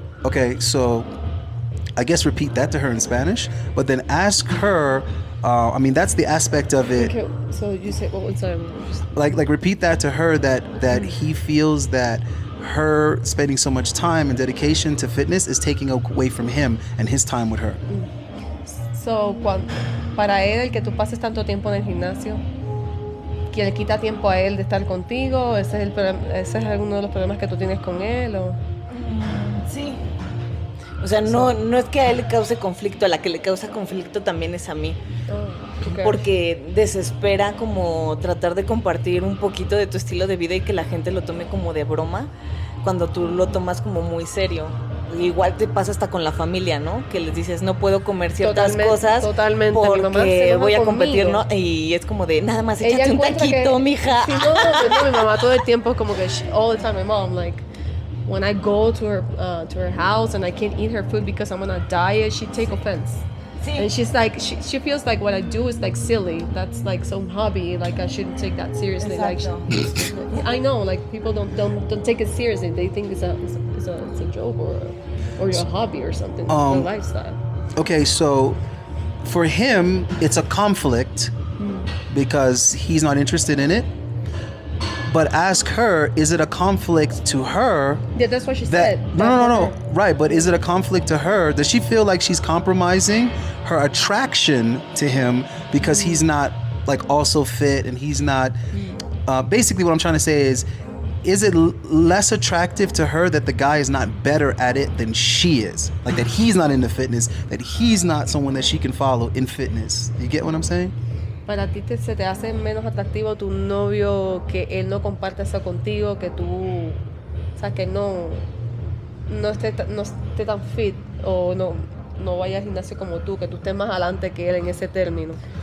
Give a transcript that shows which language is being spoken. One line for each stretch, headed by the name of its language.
English: Okay, so I guess repeat that to her in Spanish, but then ask her, that's the aspect of it. Okay, so you said, what was Like repeat that to her that he feels that her spending so much time and dedication to fitness is taking away from him and his time with her.
Spanish: So, para él, el que tú pases tanto tiempo en el gimnasio, que le quita tiempo a él de estar contigo, ese es alguno de los problemas que tú tienes con él, ¿o? Sí. O sea, no es que a él le cause conflicto, a la que le causa conflicto también es a mí. Okay. Porque desespera como tratar de compartir un poquito de tu estilo de vida y que la gente lo tome como de broma cuando tú lo tomas como muy serio. Igual te pasa hasta con la familia, ¿no? Que les dices, no puedo comer ciertas cosas totalmente. porque voy a competir, ¿no? Y es como de, nada más échate un taquito, mija. Sí, no, mi mamá todo el tiempo como que,
English: all the time, my mom, when I go to her house and I can't eat her food because I'm on a diet, she take offense.
Spanish: Sí.
English: And she's like, she feels like what I do is silly. That's some hobby. I shouldn't take that seriously.
Spanish: Exacto.
English: I know, people don't take it seriously. They think it's a joke or your hobby or something. It's a lifestyle. Okay, so for him, it's a conflict because he's not interested in it. But ask her, is it a conflict to her? Yeah, that's what she said. No. Right, but is it a conflict to her? Does she feel like she's compromising her attraction to him because he's not also fit and he's not... basically what I'm trying to say is it less attractive to her that the guy is not better at it than she is? That he's not into fitness, that he's not someone that she can follow in fitness. You get what I'm saying?
Spanish: ¿Para ti se te hace menos atractivo tu novio que él no comparte eso contigo, que tú O sea, que no esté tan fit o no vaya al gimnasio como tú, que tú estés más adelante que él en ese término.